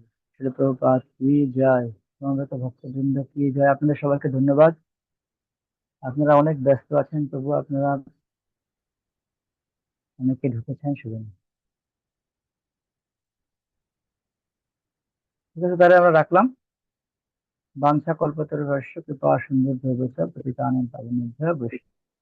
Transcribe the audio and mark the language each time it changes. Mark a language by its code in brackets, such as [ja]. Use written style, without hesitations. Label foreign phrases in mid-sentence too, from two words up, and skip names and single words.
[bn] শিল প্রভুপাদ কি জয়, সমবেত ভক্তবৃন্দ কি জয়। আপনাদের সবাইকে ধন্যবাদ। আপনারা অনেক ব্যস্ত আছেন, তবু আপনারা অনেকে ঢুকেছেন, শুভেন। ঠিক আছে, তাহলে আমরা রাখলাম। [sa] বাঞ্ছা কল্পতরুভ্যশ্চ কৃপা সিন্ধুভ্যেব চ পতিতানাং পাবনেভ্যো বৈষ্ণবেভ্যো